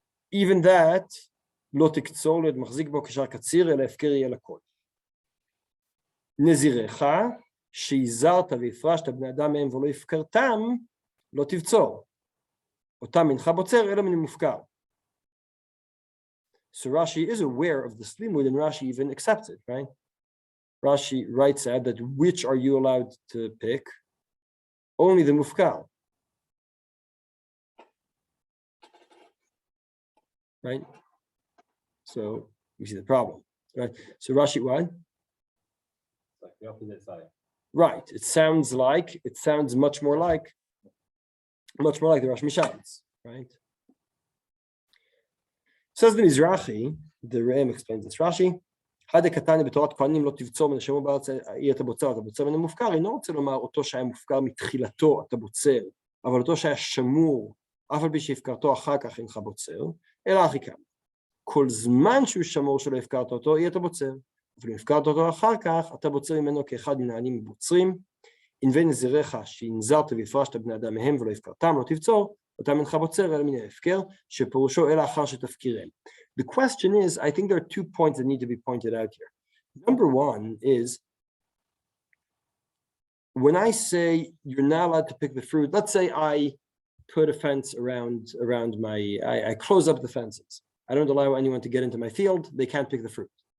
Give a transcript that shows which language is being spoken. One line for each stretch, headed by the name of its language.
English: Even that,
Hebrew: לא תקצור להיות מחזיק בו כשאר קציר, אלא הפקר יהיה לכל. נזירך, שהזרת והפרשת בני אדם מהם ולא הפקרתם, לא תבצור. אותם מנך בוצר, אלא מן מופקר.
English: So Rashi is aware of this limud, and Rashi even accepts it, right? Rashi writes out that which are you allowed to pick? Only the mufkar. Right? So we see the problem, right? So Rashi, what? It's like the opposite side. Right. It sounds much more like the Rosh Mishans, right? Says the Mizrahi, the Re'em explains this.
Hebrew: Rashi, Hade katani b'torat kohanim lo tivtzor מן השמור בארץ אי אתה בוצר, אתה בוצר מן המופקר, אינו רוצה לומר אותו שהיה מופקר מתחילתו אתה בוצר, אבל אותו שהיה שמור, אף על פי שהפקרתו אחר כך אינך בוצר, אלא הכי כאן. כל זמן שהוא שמור שלא הפקרת אותו, יהיה אתה בוצר. אבל אם הפקרת אותו אחר כך, אתה בוצר ממנו כאחד מן העניים מבוצרים. ענבי נזירך שהנזרת והפרשת בני אדם מהם ולא הפקרתם, לא תבצור, אותם אינך בוצר, אלא מן ההפקר, שפירושו אלא אחר שתפקירם.
English: The question is, I think there are 2 points that need to be pointed out here. Number one is, when I say you're not allowed to pick the fruit, let's say I put a fence around I close up the fences. I don't allow anyone to get into my field. They can't pick the fruit.